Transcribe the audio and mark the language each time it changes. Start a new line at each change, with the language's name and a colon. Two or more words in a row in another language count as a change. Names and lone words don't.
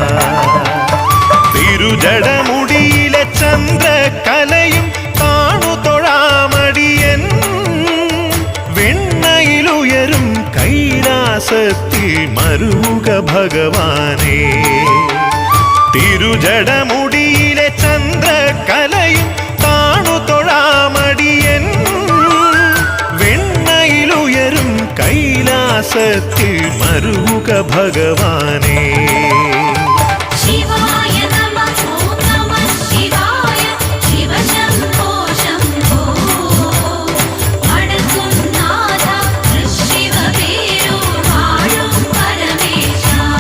Malayalam: തിരുജടമുടിയിലെ ചന്ദ്രകലയും താണു തൊഴാമടിയൻ വെണ്ണയിലുയരും കൈലാസത്തിൽ മരുക ഭഗവാനേ തിരുജടമുടിയിലെ ചന്ദ്രകലയും താണു തൊഴാമടിയൻ വെണ്ണയിലുയരും കൈലാസത്തിൽ മരുക ഭഗവാനേ
Sanskrit: शिवाय नमः ॐ नमः शिवाय शिवशम्भो शम्भो वडकुन्नाथ शिववीरो वाळुं परमेशा